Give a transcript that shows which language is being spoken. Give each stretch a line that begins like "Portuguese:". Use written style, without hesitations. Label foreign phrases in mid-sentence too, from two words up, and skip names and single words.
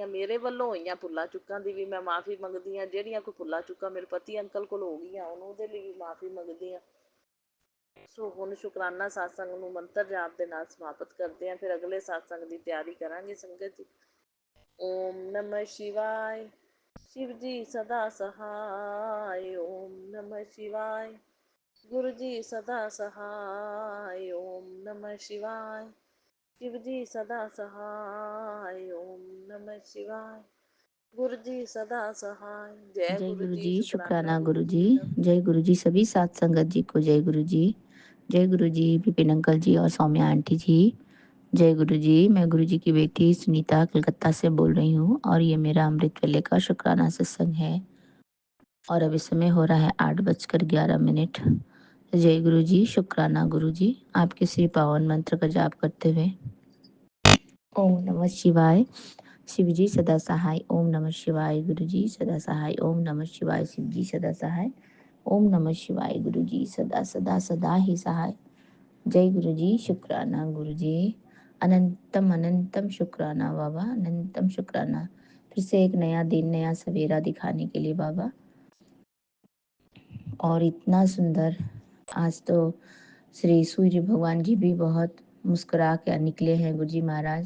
Punjabi: ਮੇਰੇ ਵੱਲੋਂ ਹੋਈਆਂ ਭੁੱਲਾਂ ਚੁੱਕਾਂ ਦੀ ਵੀ ਮੈਂ ਮਾਫ਼ੀ ਮੰਗਦੀ ਹਾਂ। ਜਿਹੜੀਆਂ ਕੋਈ ਭੁੱਲਾਂ ਚੁੱਕਾਂ ਮੇਰੇ ਪਤੀ ਅੰਕਲ ਕੋਲ ਹੋ ਗਈਆਂ ਉਹਦੇ ਲਈ ਵੀ ਮਾਫ਼ੀ ਮੰਗਦੀ ਹਾਂ। ਸੋ ਹੁਣ ਸ਼ੁਕਰਾਨਾ ਸਤਸੰਗ ਨੂੰ ਮੰਤਰ ਜਾਪ ਦੇ ਨਾਲ ਸਮਾਪਤ ਕਰਦੇ ਹਾਂ, ਫਿਰ ਅਗਲੇ ਸਤਸੰਗ ਦੀ ਤਿਆਰੀ ਕਰਾਂਗੇ ਸੰਗਤ ਜੀ।
Sanskrit: ओम नमः शिवाय।
Hindi: शिव जी सदा सहाय।
Sanskrit: ओम नमः शिवाय।
Hindi: गुरु जी सदा सहाय।
Sanskrit: ओम नमः शिवाय।
Hindi: शिव जी सदा सहाय।
Sanskrit: ओम नमः शिवाय।
Hindi: गुरु जी सदा सहाय। जय जय गुरु गुरु जी, जी, शुक्राना शुक्राना गुरु गुरु जी जी। सब। जय गुरु जी सभी सात संगत जी को जय गुरु जी। जय गुरु जी विपिन अंकल जी और सौम्या आंटी जी। जय गुरु जी। मैं गुरु जी की बेटी सुनीता कलकत्ता से बोल रही हूँ और ये मेरा अमृत वेले का शुक्राना सत्संग है और अभी समय हो रहा है 8:11। जय गुरु जी, शुक्राना गुरु जी। आपके श्री पावन मंत्र का जाप करते हुए
Sanskrit: ओम नमः शिवाय।
Hindi: शिव जी सदा सहाय।
Sanskrit: ओम नमः शिवाय।
Hindi: गुरु जी सदा सहाय।
Sanskrit: ओम नमः शिवाय।
Hindi: शिव जी सदा सहाय।
Sanskrit: ओम नमः शिवाय।
Hindi: गुरु जी सदा सदा सदा ही सहाय। जय गुरु जी, शुक्राना गुरु जी। अनंतम अनंतम शुक्राना बाबा, अनंतम शुक्राना। फिर से एक नया दिन, नया सवेरा दिखाने के लिए बाबा। और इतना सुंदर, आज तो श्री सूर्य भगवान जी भी बहुत मुस्कुरा के निकले हैं गुरु जी महाराज।